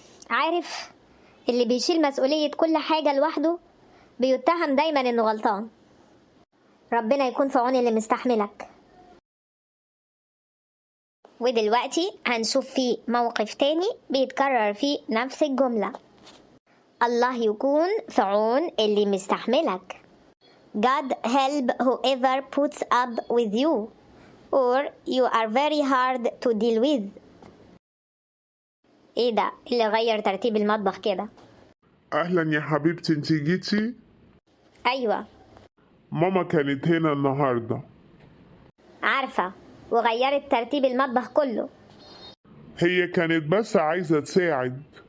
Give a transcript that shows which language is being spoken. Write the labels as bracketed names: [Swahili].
[Arabic] عارف، اللي بيشيل مسؤولية كل حاجة لوحده بيتهم دايما إنه غلطان. ربنا يكون في عون اللي مستحملك. ودلوقتي هنشوف فيه موقف تاني بيتكرر فيه نفس الجملة: الله يكون في عون اللي مستحملك. [English] God help whoever puts up with you, or you are very hard to deal with. [Arabic] ايه ده اللي غير ترتيب المطبخ كده؟ اهلا يا حبيبتي، انتي جيتي؟ ايوه ماما كانت هنا النهارده. عارفة، وغيرت ترتيب المطبخ كله. هي كانت بس عايزه تساعد.